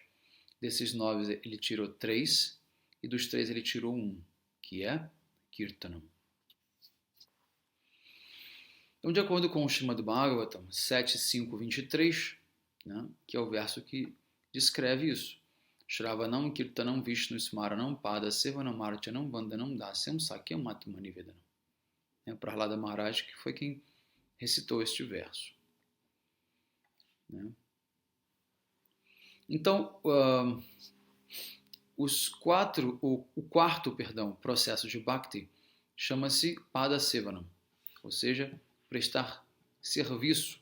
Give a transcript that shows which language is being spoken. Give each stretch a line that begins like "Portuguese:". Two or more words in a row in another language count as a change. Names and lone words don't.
Portuguese: Desses 9 ele tirou 3 e dos 3 ele tirou 1, que é Kirtanam. Então, de acordo com o Srimad Bhagavatam 7.5.23, né, que é o verso que descreve isso.
Sanskrit: Shravanam Kirtanam Vishnu Smaranam Pada Sevanam Archanam Vandanam Dasyam Sakyam Atmanivedanam.
Portuguese: Prahlada Maharaj, que foi quem recitou este verso. Né? Então, o quarto processo de Bhakti chama-se Pada Sevanam, ou seja, prestar serviço.